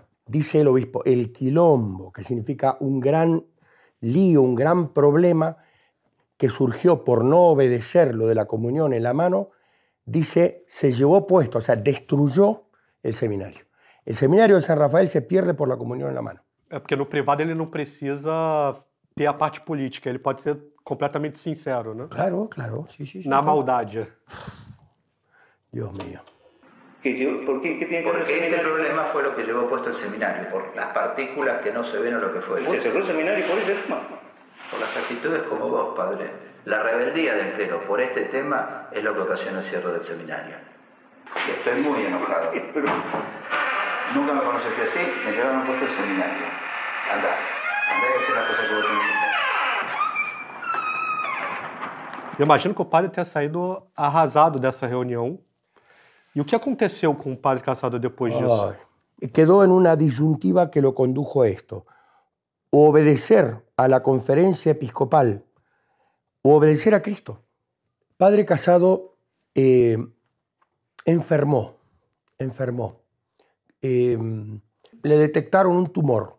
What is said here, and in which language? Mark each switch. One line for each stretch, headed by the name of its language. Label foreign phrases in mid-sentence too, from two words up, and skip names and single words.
Spanish: Dice el obispo, el quilombo, que significa un gran lío, un gran problema que surgió por no obedecer lo de la comunión en la mano, dice, se llevó puesto, o sea, destruyó el seminario. El seminario de San Rafael se pierde por la comunión en la mano.
Portuguese: É porque no privado ele não precisa ter a parte política, ele pode ser completamente sincero, né?
Spanish: Claro, claro, sí, sí.
Portuguese: Na maldade.
Spanish: Dios mío. ¿Qué tiene que ver? Porque este problema fue lo que llevó puesto el seminario, por las partículas que no se ven o lo que fue. ¿Se cerró el seminario por ese tema? Por las actitudes como vos, padre. La rebeldía del clero por este tema es lo que ocasiona el cierre del seminario. Y estoy muy enojado. Nunca me conociste así, me llevaron puesto el seminario. Andá y hacer las cosas que vos tenés que hacer.
Portuguese: Eu imagino que o padre tenha saído arrasado dessa reunião. E o que aconteceu com o padre Casado depois disso?
Spanish: Quedó en una disyuntiva que lo condujo a esto. O obedecer a la conferencia episcopal o obedecer a Cristo. Padre Casado enfermó. Le detectaron un tumor.